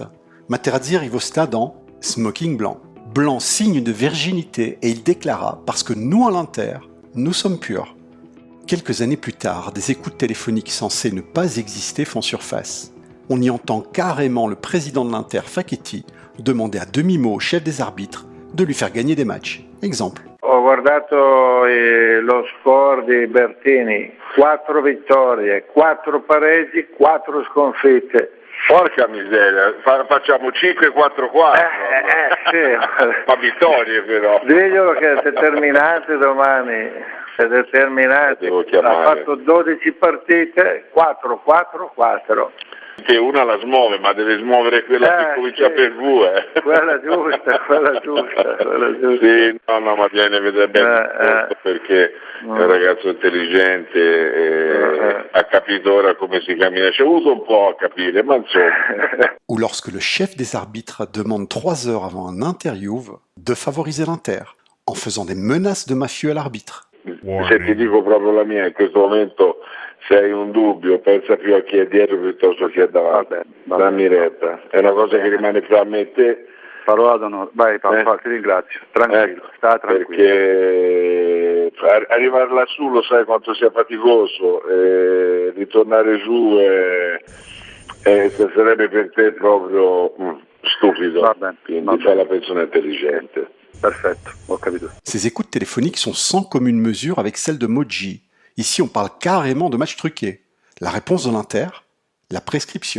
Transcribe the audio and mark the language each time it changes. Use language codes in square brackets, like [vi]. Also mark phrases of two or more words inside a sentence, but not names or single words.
[fr] Materazzi arrive au stade en smoking blanc. Blanc signe de virginité et il déclara « Parce que nous à l'Inter, nous sommes purs ». Quelques années plus tard, des écoutes téléphoniques censées ne pas exister font surface. On y entend carrément le président de l'Inter, Facchetti, demander à demi-mot au chef des arbitres de lui faire gagner des matchs. Exemple. [it] Ho guardato lo score di Bertini, 4 vittorie, 4 pareggi, 4 sconfitte. Porca miseria, facciamo 5-4-4. Sì. Ma vittorie però. Diglielo che è determinante domani, è determinante. Devo chiamare. Ha fatto 12 partite, 4-4-4. Che una la smuove, ma deve smuovere quella che comincia per V. Quella giusta. Sì, no, ma viene bene perché è un ragazzo intelligente e ha capito ora come si cammina. Ci ha avuto un po' a capire, ma insomma. [fr] Ou lorsque le chef des arbitres demande 3 heures avant un Inter-Juve de favoriser l'Inter, en faisant des menaces de mafieux à l'arbitre. [it] Se ti dico proprio la mia, in questo momento se hai un dubbio, pensa più a chi è dietro piuttosto che chi è davanti. Dammi retta, è una cosa che rimane fra me e te. Parola d'onore, vai papà, ti ringrazio, tranquillo, sta tranquillo. Perché arrivare lassù lo sai quanto sia faticoso, ritornare giù sarebbe per te proprio stupido, quindi fai la persona intelligente. Perfetto, ho capito. [fr] Ces écoutes téléphoniques sont sans commune mesure avec celles de Moggi. Ici, on parle carrément de matchs truqués. La réponse de l'Inter, la prescription.